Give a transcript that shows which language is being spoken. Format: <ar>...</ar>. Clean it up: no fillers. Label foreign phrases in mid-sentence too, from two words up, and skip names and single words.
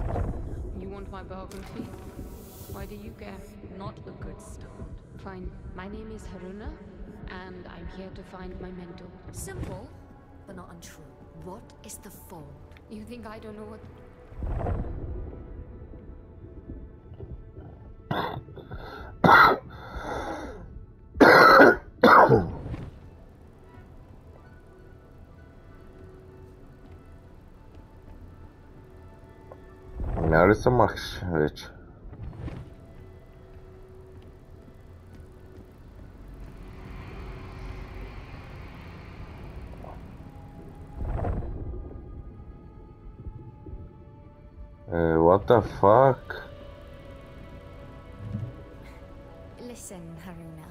<en>You want my biography? Why do you care? Not a good start. Fine. My name is Haruna, and I'm here to find my mentor. Simple, but not untrue. What is the fold? You think I don't know what...</en> <bg>Няма ли се махаш вече?</bg> <en>What the fuck? Listen, Haruna.</en>